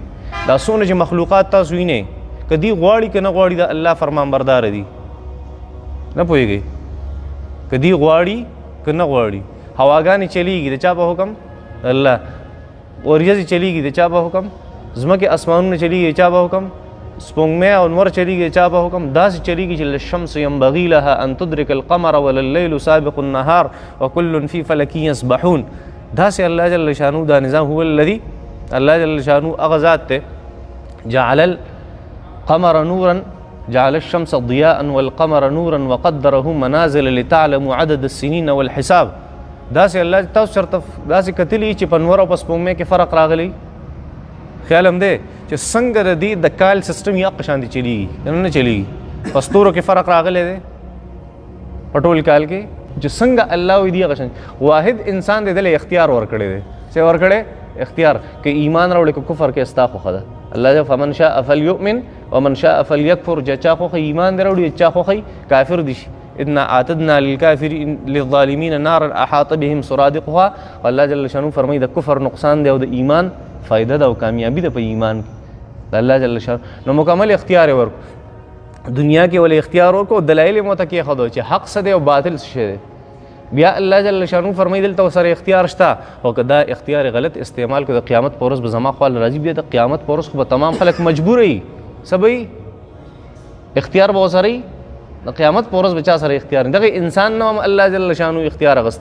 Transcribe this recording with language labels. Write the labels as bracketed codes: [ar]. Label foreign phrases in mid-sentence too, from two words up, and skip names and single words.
[ps] دا څونه چې مخلوقات تاسو وینئ که دوی غواړي که نه غواړي د الله فرمانبرداره دي نه پوهېږئ که دوی غواړي که نه غواړي. هواګانې چلیږي د چا په حکم الله وریځې چلیږي د چا په حکم ځمکې اسمانونه چلیږي د چا په حکم سپوږمۍ او نور چلیږي د چا په حکم داسې چلیږي چې [ar] للشمس ينبغي لها ان تدرك القمر ولليل سابق النهار وكل في فلك يسبحون. [ps] داسې الله جل شانه دا نظام [ar] هو الذي [ps] الله جل شانه هغه ذات ته [ar] جعل القمر نورا جعل الشمس ضياء والقمر نورا وقدره منازل لتعلموا عدد السنين والحساب. [ps] داسې الله تاسو چرته داسې کتلی چې په نور او په سپوږمۍ کې فرق راغلی خیال هم دی چې څنګه د دې د کال سیسټم یې هغه شان دي چلیږي نه چلیږي په ستورو کې فرق راغلی دی په ټول کال کې چې څنګه الله وایي دي هغه شان واحد انسان دی دله اختیار ورکړی دی څه ورکړی اختیار که ایمان راوړي که کفر کې ستا خوښه ده الله جل [ar] فمن شاء فليؤمن ومن شاء فليكفر [ps] چا خوښه ایمان دی راوړي چا خوښه کافر دي شي. [ar] إنا اعتدنا للكافرين للظالمين نارا احاط بهم سرادقها. [ps] الله جل شانه فرمایي د کفر نقصان دی او د ایمان فائدہ ده او کامیابی ده په ایمان کې الله جل شانه. نو مکمل اختیار ورکو دنیا کې ولې اختیار ورکو دلایل مو ته کې خدو چې حق څه دی او باطل څه دی. بیا الله جل شانه فرمایي دلته سره اختیار شته او که دا اختیار غلط استعمال کو د قیامت پر ورځ به زما خپل راځي بیا د قیامت پر ورځ خو به تمام خلک مجبور وي سبي اختیار به وسري د قیامت پر ورځ بچا سره اختیار نه دغه انسان نو الله جل شانه اختیار غست.